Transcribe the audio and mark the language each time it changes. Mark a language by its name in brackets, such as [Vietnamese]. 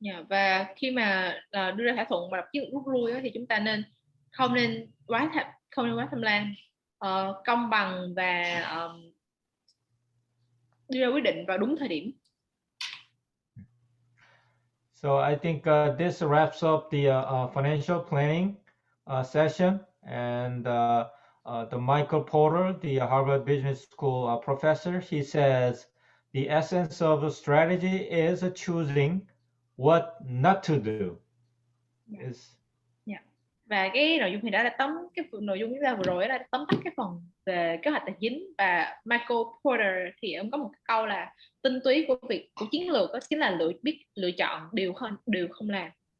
[Vietnamese] Và khi mà đưa ra thỏa thuận và lập chiến lược rút lui thì chúng ta không nên quá tham lam, công bằng và đưa ra quyết định vào đúng thời điểm. [English] So I think this wraps up the financial planning session, and the Michael Porter, the Harvard Business School professor, he says the essence of a strategy is choosing what not to do. [Vietnamese] Và cái nội dung thì đã là nội dung chúng ta vừa rồi là tóm tắt cái phần về kế hoạch tài chính. Và Michael Porter thì ông có một cái câu là tinh túy của chiến lược đó chính là biết lựa chọn điều không làm.